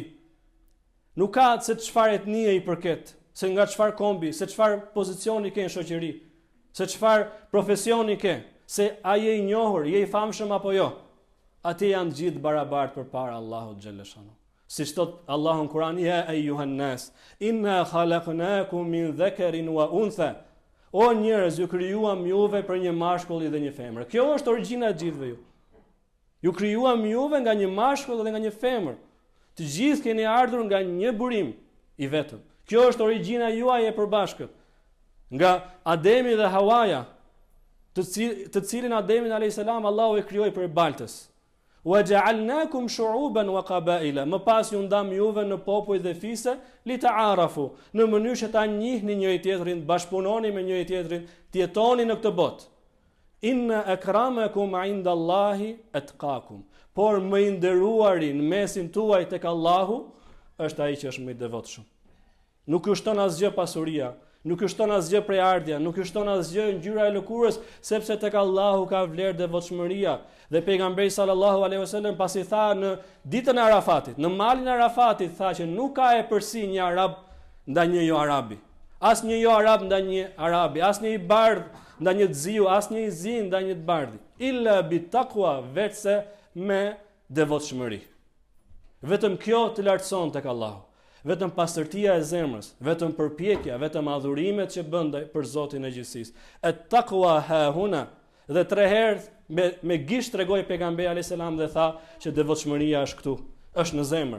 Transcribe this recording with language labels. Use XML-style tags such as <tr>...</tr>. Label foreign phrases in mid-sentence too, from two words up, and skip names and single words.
<sq>Nuk ka se çfarë etnie i përket, se nga çfarë kombi, se çfarë pozicioni ke në shoqëri, se çfarë profesioni ke, se a je i njohur, je i famshëm apo jo. Atje janë gjithë barabartë përpara Allahut xhalleshanu. Siç thot Allahu në Kur'an,</sq> <ar>يا أيها الناس إنا خلقناكم من ذكر وأنثى.</ar> <sq>O njerëz, ju krijuam juve për një mashkull dhe një femër. Kjo është origjina e gjithëve ju. Ju krijuam juve nga një mashkull dhe nga një femër. Të gjithë keni ardhur nga një burim i vetëm. Kjo është origjina juaj e përbashkët. Nga Ademi dhe Hawaja, të cilin Ademin</sq> <ar>عليه السلام</ar> <sq>Allahu e krijoi për baltës.</sq> <ar>وجعلناكم شعوبا وقبائل.</ar> <sq>Më pas ju ndam juve në popull dhe fise</sq> <ar>لتعارفوا,</ar> <sq>në mënyrë që ta njihni njëri tjetrin, bashkëpunoni me njëri tjetrin, të jetoni në këtë botë.</sq> <ar>إن أكرمكم عند الله أتقاكم.</ar> <sq>Por më i nderuari në mesin tuaj tek Allahu është ai që është më i devotshëm. Nuk ju shton asgjë pasuria, nuk ju shton asgjë prej ardhja, nuk ju shton asgjë ngjyra e lëkurës, sepse tek Allahu ka vlerë devotshmëria. Dhe pejgamberi</sq> <ar>صلى الله عليه وسلم</ar> <sq>pasi tha në ditën e Arafatit, në malin e Arafatit, tha që nuk ka e përsi një arab ndaj një jo arabi. As një jo arab ndaj një arabi, as një i bardh ndaj një ziu, as një i zi ndaj një të bardhi.</sq> <ar>إلا بالتقوى,</ar> <sq>vetëse me devotshmëri. Vetëm kjo të lartëson tek Allahu. Vetëm pastërtia e zemrës, vetëm përpjekja, vetëm adhurimet që bën për Zotin e gjithësisë.</sq> <ar>التقوى ها هنا.</ar> <sq>Dhe 3 herë me gisht tregoi pejgamberi</sq> <ar>عليه السلام</ar> <sq>dhe tha që devotshmëria është këtu, është në zemër.</sq>